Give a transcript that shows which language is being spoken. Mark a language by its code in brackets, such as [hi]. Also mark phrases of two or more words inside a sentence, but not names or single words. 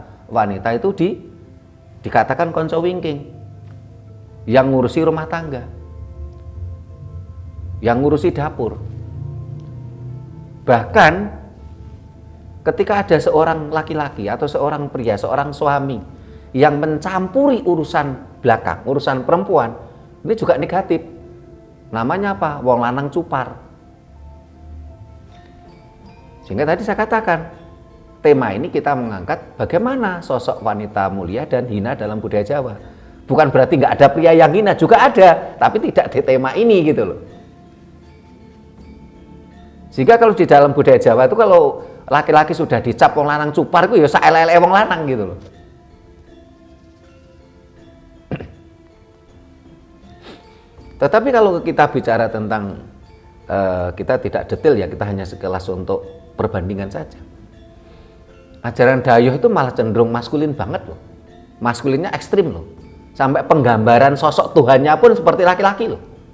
[id] Wanita itu dikatakan [jv] konco wingking, [id] yang ngurusi rumah tangga, yang ngurusi dapur. Bahkan ketika ada seorang laki-laki atau seorang pria, seorang suami yang mencampuri urusan belakang, urusan perempuan, ini juga negatif. Namanya apa? [jv] Wong lanang cupar. [id] Sehingga tadi saya katakan, tema ini kita mengangkat bagaimana sosok wanita mulia dan hina dalam budaya Jawa. Bukan berarti nggak ada pria yang hina, juga ada, tapi tidak di tema ini gitu loh. Sehingga kalau di dalam budaya Jawa itu kalau laki-laki sudah dicap [jv] wong lanang cupar [id] itu ya [jv] saelele wong lanang [id] gitu loh. Tetapi kalau kita bicara tentang kita tidak detail ya, kita hanya sekelas untuk perbandingan saja. Ajaran Dayuh itu malah cenderung maskulin banget loh. Maskulinnya ekstrim loh. Sampai penggambaran sosok Tuhannya pun seperti laki-laki loh.